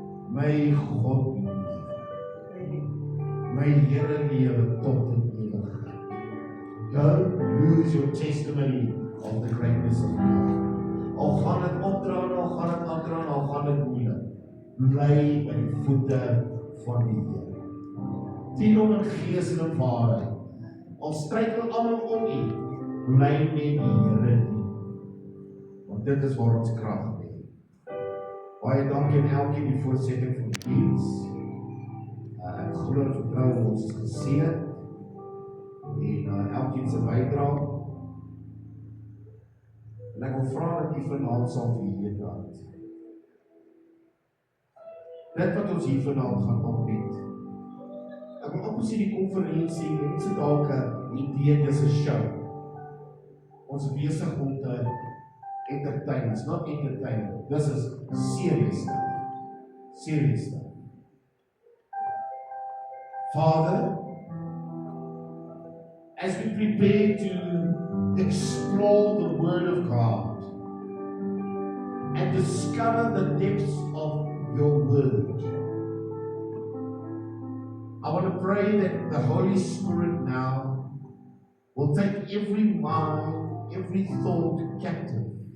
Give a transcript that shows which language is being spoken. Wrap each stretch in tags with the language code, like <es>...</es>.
<af>My God be lief. My Here lewe tot in ewigheid.</af> <en>Don't lose your testimony of the greatness of God.</en> <af>Al gaan het opdraan, al gaan het afdraan, al gaan het moeilik. Bly by die voete van die Here. Dien hom in gees en in waarheid. Al struikel almal om u, bly net die Here dien. Want dit is waar ons krag lê. Baie dankie aan elkeen die voorsetting van die diens. Ek glo en vertrou ons is geseën. En elkeen se bydrae. En ek wil vra dat u vanaand sal weet dat dit wat ons hier vanaand gaan opbied. Ek wil ook sien die konferensie, mense dalk 'n idee, dis 'n show. Ons is besig om te entertain,</af> <en>it's not entertainment, this is serious stuff. Serious stuff. Father, as we prepare to explore the Word of God and discover the depths of your Word, I want to pray that the Holy Spirit now will take every mind, every thought captive.</en>